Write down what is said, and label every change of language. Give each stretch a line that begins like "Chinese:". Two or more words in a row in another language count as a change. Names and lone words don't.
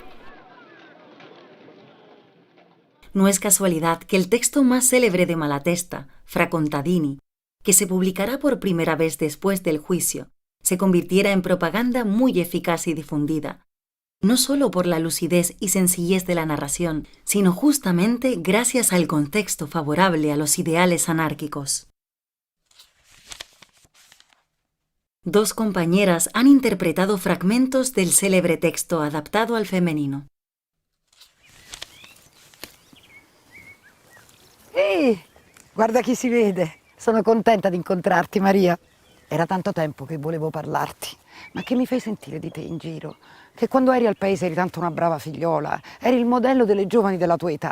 Spanish: No es casualidad que el texto más célebre de Malatesta, Fra Contadini, que se publicará por primera vez después del juicio, se convirtiera en propaganda muy eficaz y difundida, no solo por la lucidez y sencillez de la narración, sino justamente gracias al contexto favorable a los ideales anárquicos. Dos compañeras han interpretado fragmentos del célebre texto adaptado al femenino.
Italian: Guarda chi si vede. Sono contenta di incontrarti, Maria. Era tanto tempo che volevo parlarti. Ma che mi fai sentire di te in giro? Che quando eri al paese eri tanto una brava figliola, eri il modello delle giovani della tua età.